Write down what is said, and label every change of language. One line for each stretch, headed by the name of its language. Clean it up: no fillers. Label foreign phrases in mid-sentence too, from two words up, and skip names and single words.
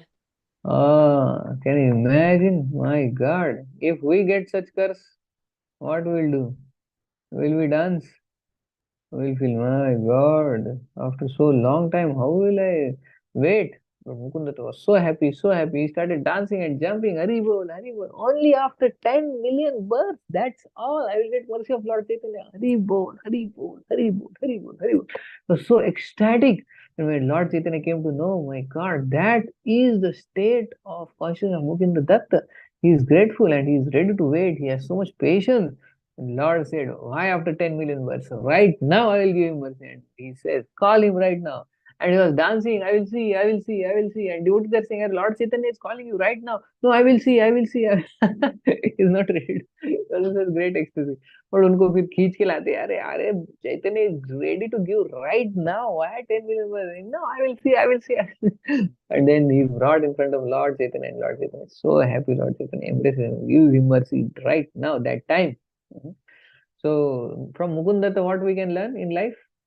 English: can you imagine? My God, if we get such curse, what we'll do? Will we dance? We'll feel, my God, after so long time, how will I wait? But Mukunda was so happy, so happy. He started dancing and jumping.
Bangla: Hari bol, Hari bol.
English: Only after 10 million births, that's all. I will get mercy of Lord Chaitanya.
Bangla: Hari bol, Hari bol, Hari bol, Hari bol, Hari bol.
English: He was so ecstatic. And when Lord Chaitanya came to know, my God, that is the state of consciousness of Mukunda Datta. He is grateful and he is ready to wait. He has so much patience. And Lord said, why after 10 million births? Right now I will give him mercy. And he says, call him right now. And he was dancing, I will see, I will see, I will see. And devotees are saying, Lord Chaitanya is calling you right now. No, I will see, I will see. He's not ready. This is great ecstasy. But
Hindi: उनको फिर खींच के लाते अरे अरे
English: Chaitanya is ready to give right now. Why 10 million births? No, I will see, I will see. And then he's brought in front of Lord Chaitanya, and Lord Chaitanya is so happy. Lord Chaitanya embraces him, give him mercy right now, that time. So from Mukunda, what we can learn in life?